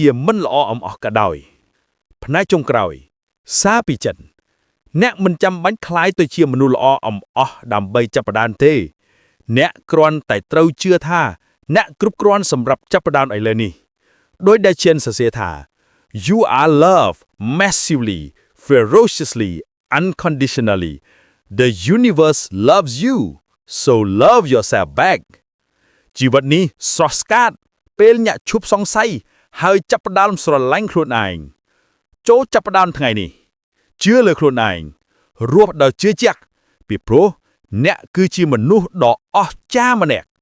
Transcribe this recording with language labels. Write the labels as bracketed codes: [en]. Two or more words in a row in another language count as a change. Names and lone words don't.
[km] មិនល្អអំអស់ក៏ដោយផ្នែកចុងក្រោយសារពីចិនអ្នកមិនចាំបាច់ក្លាយទៅជាមនុស្សល្អអំអស់ ដើម្បីចាប់ផ្ដើមទេអ្នកគ្រាន់តែត្រូវជឿថាអ្នកគ្រប់គ្រាន់សម្រាប់ចាប់ផ្ដើម ឥឡូវនេះដោយដែលជិនសរសេរថា [en] You are loved massively ferociously unconditionally the universe loves you so love yourself back [km] ជីវិតនេះស្រស់ស្អាតពេលអ្នកឈប់សង្ស័យហើយចាប់ផ្ដើមស្រឡាញ់ខ្លួនឯងចូលចាប់ផ្ដើមថ្ងៃនេះជឿលើខ្លួនឯងរស់ដោយជឿជាក់ពីព្រោះអ្នកគឺជាមនុស្សដ៏អស្ចារ្យម្នាក់